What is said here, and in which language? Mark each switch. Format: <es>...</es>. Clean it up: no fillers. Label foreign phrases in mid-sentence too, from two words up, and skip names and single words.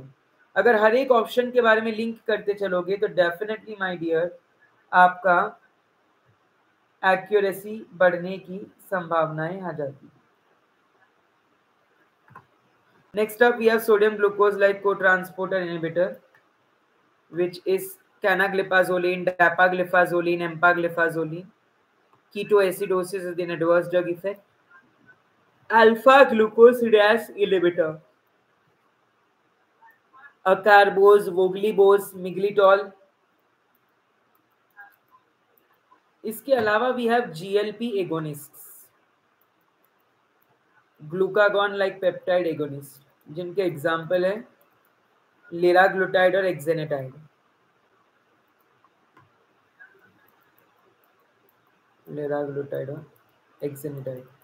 <hi>अगर हर एक ऑप्शन के बारे में लिंक करते चलोगे तो</hi> <en>definitely my dear</en> <hi>आपका एक्यूरेसी बढ़ने की संभावनाएं आ जाती।</hi> <en>next up we have sodium glucose like co-transporter inhibitor which is canagliflozin, dapagliflozin, empagliflozin. Ketoacidosis is an adverse drug effect. Alpha glucosidase inhibitor, acarbose, voglibose, miglitol.</en> <hi>इसके अलावा</hi> <en>we have GLP agonists, glucagon like peptide agonist, जिनके एग्जाम्पल है लिराग्लुटाइड और एक्सेनेटाइड।</en> <hi>लिराग्लुटाइड और एक्सेनेटाइड।</hi>